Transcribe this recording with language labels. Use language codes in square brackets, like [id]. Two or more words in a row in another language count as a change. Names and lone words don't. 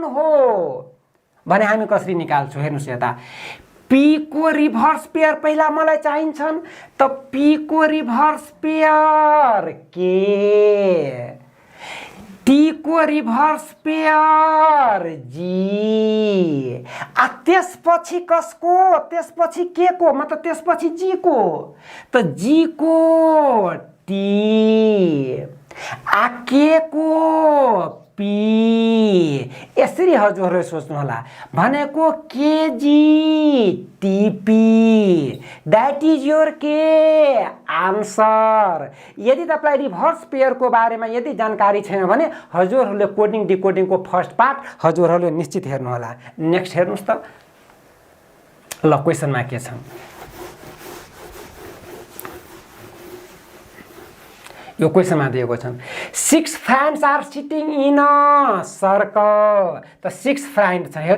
[ne] हो भने हामी कसरी निकाल्छौँ हेर्नुस् यता पी को [en] reverse pair [ne] पहिला मलाई चाहिन्छन् त पी को [en] reverse pair [ne] के टी को [en] reverse pair [ne] जी आ त्यसपछि कसको त्यसपछि के को मतलब त्यसपछि जी को त जी को टी आ के को पी यसरी हजुरहरूले सोच्नु होला भनेको केजी टीपी [en] that is your K answer [ne] यदि तपाईलाई [en] reverse pair [ne] को बारेमा यदि जानकारी छैन भने हजुरहरूले [en] coding decoding [ne] को [en] first part [ne] हजुरहरूले निश्चित हेर्नु होला नेक्स्ट हेर्नुस् त ल क्वेशनमा के छ यो क्वेशनमा दिएको छ [en] 6 friends are sitting in a circle [ne] त 6 फ्रेन्ड छ हेर्नु